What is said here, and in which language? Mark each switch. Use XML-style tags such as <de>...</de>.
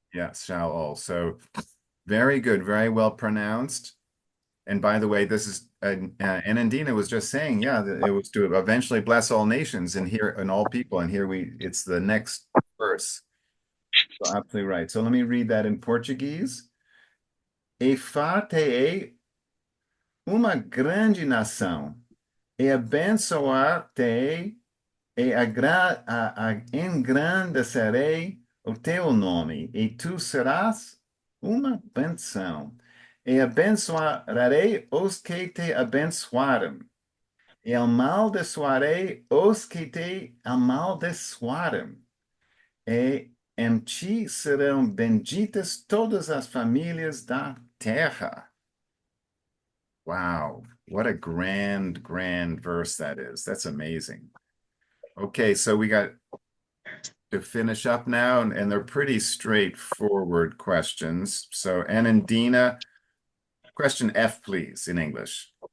<en>Yes, shall also. Very good. Very well pronounced. And by the way, this is Anandina was just saying, yeah, that it was to eventually bless all nations and here and all people. And here it's the next verse. So absolutely right. So let me read that in Portuguese.</en> <pt>E far-te-ei uma grande nação, e abençoar-te-ei, e engrandecerei o teu nome, e tu serás uma benção. E abençoarei os que te abençoarem, e amaldiçoarei os que te amaldiçoarem. E em ti serão benditas todas as famílias da terra.</pt> <en>Wow, what a grand verse that is. That's amazing. Okay, so we got to finish up now, and they're pretty straightforward questions. So, Anandina, question F, please, in English.</en>